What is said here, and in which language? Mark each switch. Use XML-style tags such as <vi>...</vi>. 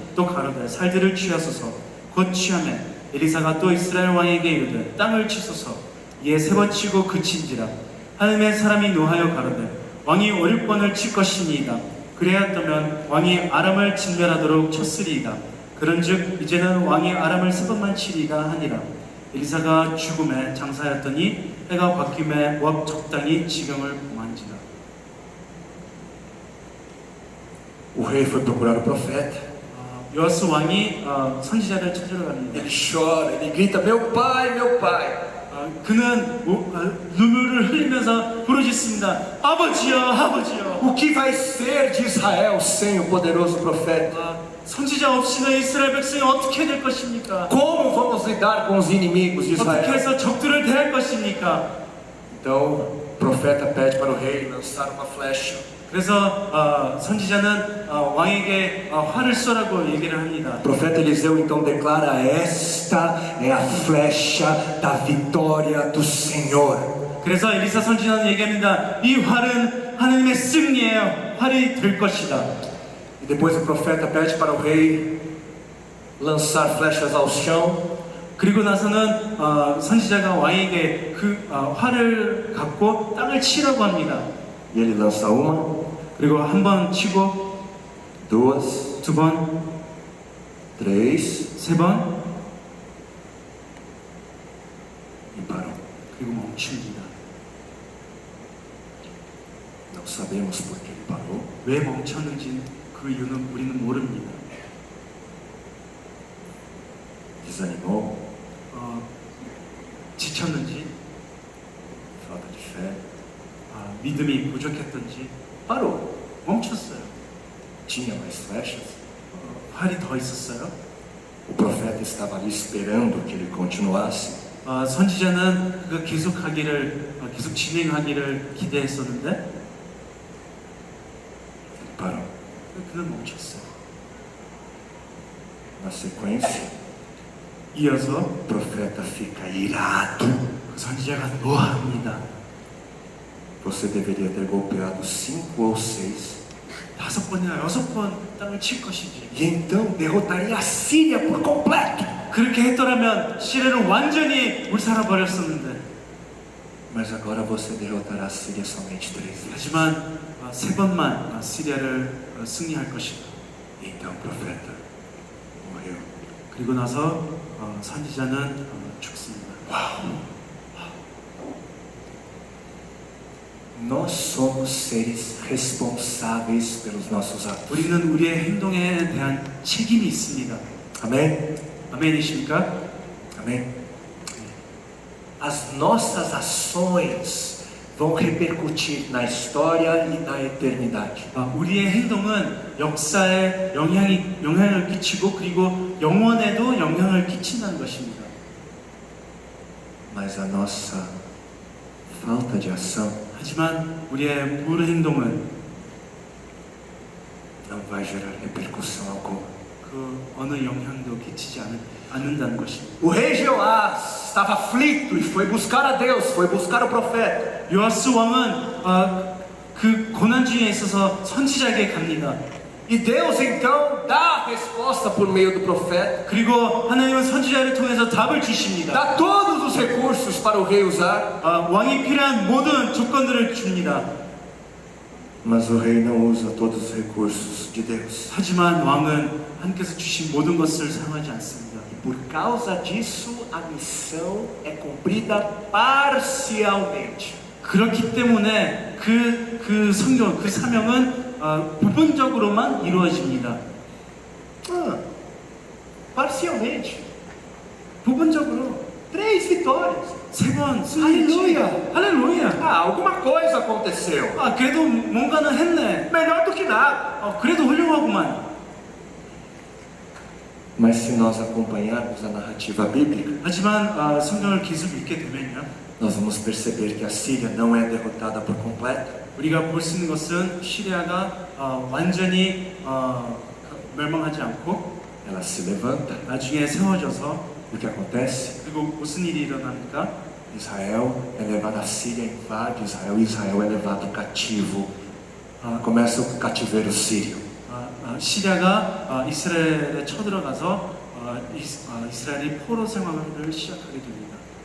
<ko>또 가로되 살들을 취하소서 곧 취하매 엘리사가 또 이스라엘 왕에게 이르되 땅을 치소서 이에 3번 치고 그친지라 하나님의 사람이 노하여 가로되 왕이 50번을 칠 것이니이다. 그래야떠면 왕이 아람을 진멸하도록 쳤으리이다. 그런즉 이제는 왕이 아람을 3번만 치리이다 하니라. 엘리사가 죽음에 장사하였더니 해가 바뀜에 모압 적당히 지경을 범한지라.</ko> <pt>O rei foi procurar o profeta.</pt> <ko>요아스 왕이 선지자를 찾으러 갑니다.</ko> <pt>Ele chora, ele grita: meu pai, meu pai.</pt> <ko>그는 눈물을 흘리면서 부르짖습니다. 아버지여, 아버지여.</ko> <pt>O que vai ser de Israel sem o poderoso profeta?</pt> <ko>선지자 없이는 이스라엘 백성이 어떻게 될 것입니까?</ko> <pt>Como vamos lidar com os inimigos de</pt> <ko>어떻게</ko> <pt>Israel?</pt> <ko>해서 적들을 대할 것입니까?</ko> <pt>Então o profeta pede para o rei lançar uma flecha.</pt> <ko>그래서 선지자는 왕에게 활을 쏘라고 얘기를 합니다.</ko> <pt>O profeta Eliseu então declara: esta é a flecha da vitória do Senhor.</pt> <ko>그래서 엘리사 선지자는 얘기합니다. 이 활은 하나님의 승리예요. 활이 될 것이다.</ko> <pt>E depois o profeta pede para o rei lançar flechas ao chão.</pt> <ko>그리고 나서는 선지자가 왕에게 그 활을 갖고 땅을 치라고 합니다.</ko> <pt>E ele lança uma,</pt> <ko>그리고 한 번 치고</ko> <pt>duas,</pt> <ko>2번,</ko> <pt>três</pt> <ko>3번</ko> <pt>e parou.</pt> <ko>그리고 멈춥니다.</ko> <pt>Não sabemos por que ele parou.</pt> <ko>왜 멈췄는지 그 이유는 우리는 모릅니다.</ko> <pt>Desanimou,</pt> <ko>지쳤는지</ko> <pt>falta de fé.</pt> <ko>믿음이 부족했던지</ko> <pt>Parou.</pt> <ko>멈췄어요.</ko> <pt>Tinha mais flechas?</pt> <ko>활이 더 있었어요.</ko> <pt>O profeta estava ali esperando que ele continuasse.</pt> <ko>선지자는 그가 계속 진행하기를 기대했었는데</ko> <pt>Ele parou.</pt> <ko>그는 멈췄어요.</ko> <pt>Na sequência,</pt> <ko>이어서</ko> <pt>o profeta fica irado.</pt> <ko>그 선지자가 노합니다.</ko> <pt>Você deveria ter golpeado 5 ou 6.</pt> <ko>5번이나 6번 땅을 칠 것이지.</ko> <pt>E então derrotaria a Síria por completo.</pt> <ko>그렇게 했더라면 시리아를 완전히 물살아 버렸었는데.</ko> <pt>Mas agora você derrotará a Síria somente 3 vezes.</pt> <ko>하지만 3번만 시리아를 승리할 것이다.</ko> <pt>Então o profeta morreu.</pt> <ko>그리고 나서 선지자는 죽습니다.</ko> <pt>Nós somos seres responsáveis pelos nossos atos.</pt> <ko>우리는 우리의 행동에 대한 책임이 있습니다.</ko> <pt>Amém?</pt> <ko>아멘이십니까?</ko> <pt>Amém? As nossas ações vão repercutir na história e na eternidade.</pt> <ko>우리의 행동은 역사에 영향을 끼치고 그리고 영원에도 영향을 끼친다는 것입니다.</ko> <pt>Mas a nossa falta de ação</pt> <ko>하지만 우리의 불행동은</ko> <pt>não vai gerar repercussão alguma.</pt> <ko>그 어느 영향도 끼치지 않는다는 것입니다.</ko> <pt>O rei Jeoás estava aflito e foi buscar a Deus, foi buscar o profeta.</pt> <ko>요아스 왕은 그 고난 중에 있어서 선지자에게 갑니다.</ko> <pt>E Deus então dá a resposta por meio do profeta,</pt> <ko>그리고 하나님은 선지자를 통해서 답을 주십니다.</ko> <pt>dá todos os recursos para o rei usar.</pt> <ko>왕이 필요한 모든 조건들을 줍니다.</ko> <pt>Mas o rei não usa todos os recursos de Deus.</pt> <ko>하지만 왕은 하나님께서 주신 모든 것을 사용하지 않습니다.</ko> <pt>Por causa disso, a missão é cumprida parcialmente.</pt> <ko>그렇기 때문에 그 성경, 그 사명은 부분적으로만 이루어집니다.</ko> <pt>Parcialmente.</pt> <ko>부분적으로</ko> <pt>3 vitórias.</pt> <ko>3번 승리했지. 할렐루야. 할렐루야.</ko> <pt>Alguma coisa aconteceu.</pt> <ko>그래도 뭔가는 했네.</ko> <pt>Melhor do que nada.</pt> <ko>그래도 훌륭하구만.</ko> <pt>Mas se nós acompanharmos a narrativa bíblica,</pt> <ko>하지만 성경을 계속 읽게 되면요,</ko> <pt>nós vamos perceber que a Síria não é derrotada por completo.</pt> <ko>우리가 볼 수 있는 것은 시리아가 완전히 멸망하지 않고</ko> <pt>Ela se levanta.</pt> <ko>나중에 세워져서</ko> <pt>O que acontece?</pt> <ko>그리고 무슨 일이 일어납니까?</ko> <pt>Israel é levado, a Síria invade Israel, Israel é levado cativo. Começa o cativeiro sírio.</pt> <ko>시리아가 이스라엘에 쳐들어가서 이스라엘이 포로 생활을 시작하게 됩니다.</ko>